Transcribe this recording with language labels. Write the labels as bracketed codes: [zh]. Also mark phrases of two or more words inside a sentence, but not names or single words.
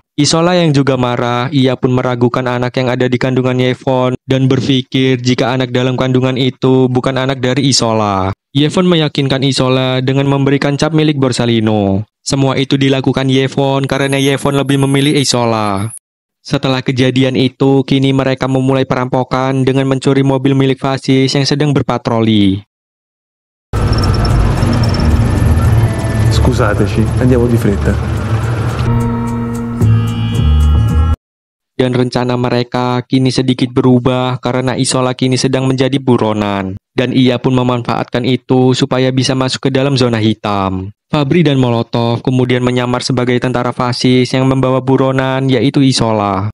[id] Isola yang juga marah, ia pun meragukan anak yang ada di kandungan Yvonne dan berpikir jika anak dalam kandungan itu bukan anak dari Isola. Yvonne meyakinkan Isola dengan memberikan cap milik Borsalino. Semua itu dilakukan Yvonne karena Yvonne lebih memilih Isola. Setelah kejadian itu, kini mereka memulai perampokan dengan mencuri mobil milik Fasis yang sedang berpatroli. [it] Scusateci, andiamo di fretta. [id] Dan rencana mereka kini sedikit berubah karena Isola kini sedang menjadi buronan. Dan ia pun memanfaatkan itu supaya bisa masuk ke dalam zona hitam. Fabri dan Molotov kemudian menyamar sebagai tentara fasis yang membawa buronan yaitu Isola.